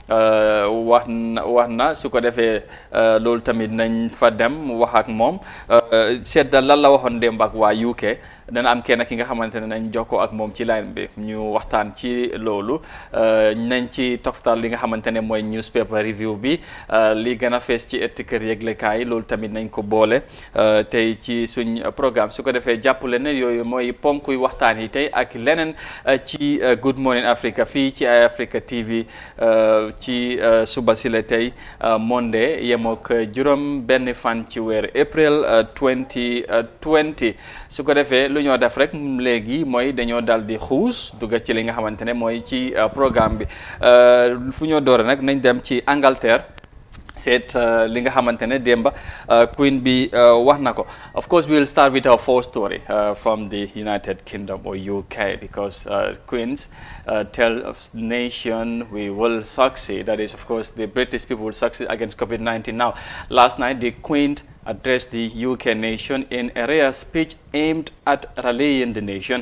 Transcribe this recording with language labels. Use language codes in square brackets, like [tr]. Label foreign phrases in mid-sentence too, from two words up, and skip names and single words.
[wo] wax na su ko defee loolu tamit nañ fa dem wax ak moom seet lan la waxoon démb ak waa UK dana am kenn ki nga xamante ne nañ jokkoo ak moom ci line bi ñu waxtaan ci loolu nañ ci toftal li nga xamante ne mooy [en] newspaper review [wo] bi li gën a fees ci ëtt kër yëglekaay yi loolu tamit nañ ko boole tey ci suñ programme su ko defee jàppale ne yooyu mooy ponkuy waxtaan yi tey ak leneen ci Good Morning Africa fii ci ay Africa TV ci suba si la tey Monday yemook juróom benn fan ci weer April 2020 su ko defee lu ñoo def rek léegi mooy dañoo dal di xuus dugg ci li nga xamante ne mooy ci programme bi fu ñoo doore nag nañ dem ci Angleterre seet li nga xamante ne démba Queen bi wax na ko [en] of course we will start with our first story from the United Kingdom or UK because Queens tell the nation we will succeed. That is, of course, the British people will succeed against COVID-19. Now, last night the Queen addressed the UK nation in a rare speech aimed at rallying the nation.